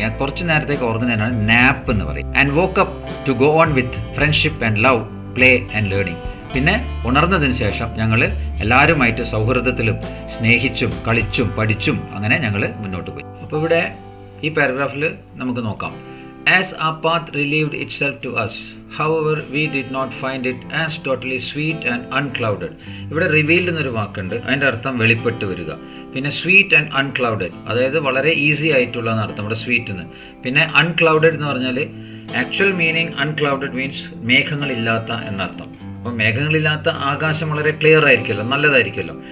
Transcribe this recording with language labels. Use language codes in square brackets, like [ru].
[ml] ആ കുറച്ച് നേരത്തേക്ക് ഉറങ്ങുന്നതിനാണ് നാപ്പ് എന്ന് പറയും. [en] And wake up to go on with friendship and love, play and learning. [ml] പിന്നെ ഉണർന്നതിന് ശേഷം ഞങ്ങൾ എല്ലാവരുമായിട്ട് സൗഹൃദത്തിലും സ്നേഹിച്ചും കളിച്ചും പഠിച്ചും അങ്ങനെ ഞങ്ങൾ മുന്നോട്ട് പോയി. അപ്പോൾ ഇവിടെ ഈ പാരഗ്രാഫിൽ നമുക്ക് നോക്കാം. [en] As our path relieved itself to us, however, we did not find it as totally sweet and unclouded. [ml] ഇവിടെ റിവീൽഡ് എന്നൊരു വാക്കുണ്ട്, അതിൻ്റെ അർത്ഥം വെളിപ്പെട്ട് വരിക. പിന്നെ [en] sweet and unclouded, [ml] അതായത് വളരെ ഈസി ആയിട്ടുള്ള എന്നർത്ഥം ഇവിടെ സ്വീറ്റ് എന്ന്. പിന്നെ അൺക്ലൗഡഡ് എന്ന് പറഞ്ഞാൽ ആക്ച്വൽ മീനിങ് അൺക്ലൗഡഡ് മീൻസ് മേഘങ്ങളില്ലാത്ത എന്നർത്ഥം. അപ്പം മേഘങ്ങളില്ലാത്ത ആകാശം വളരെ ക്ലിയർ ആയിരിക്കുമല്ലോ, നല്ലതായിരിക്കുമല്ലോ.